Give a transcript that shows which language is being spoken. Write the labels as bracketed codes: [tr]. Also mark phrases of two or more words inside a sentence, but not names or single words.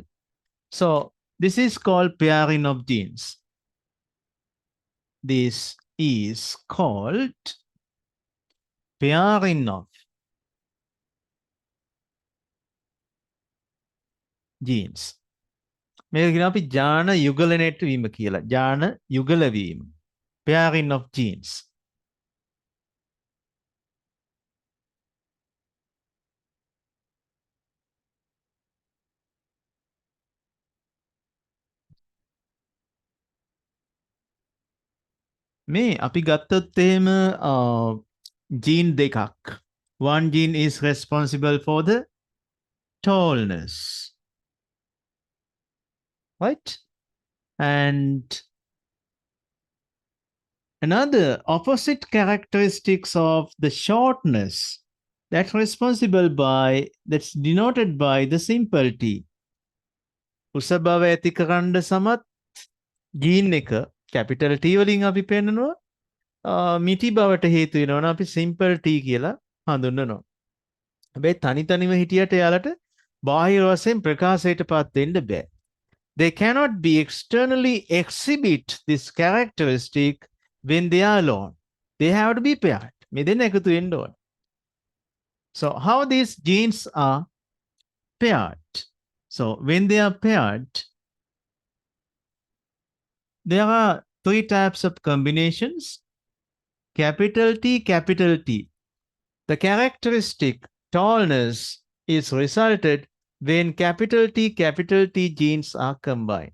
[en] So this is called pairing of genes. This is called pairing of genes. [si] මේක කියන අපි ජාන යුගලනයට වීම කියලා. ජාන යුගල වීම. [en] Pairing of genes. [si] මේ අපි ගත්තොත් එහෙම gene දෙකක්. [en] One gene is responsible for the tallness. Right? And another opposite characteristics of the shortness that's responsible by, that's denoted by the simple t. [si] උස බව ඇති කරන්න සමත් gene එක [en] capital T [si] වලින් අපි පෙන්නනවා මිටි බවට හේතු වෙනවා නම් අපි [en] simple t [si] කියලා හඳුන්වනවා. හැබැයි තනි තනිව හිටියට එයාලට බාහිර වශයෙන් ප්‍රකාශයට පත් වෙන්න බෑ. [en] They cannot be externally exhibit this characteristic when they are alone. They have to be paired. [si] මේ දෙන්න එකතු වෙන්න ඕන. [en] So how these genes are paired? So when they are paired, there are three types of combinations, capital T, capital T. The characteristic tallness is resulted when capital T genes are combined.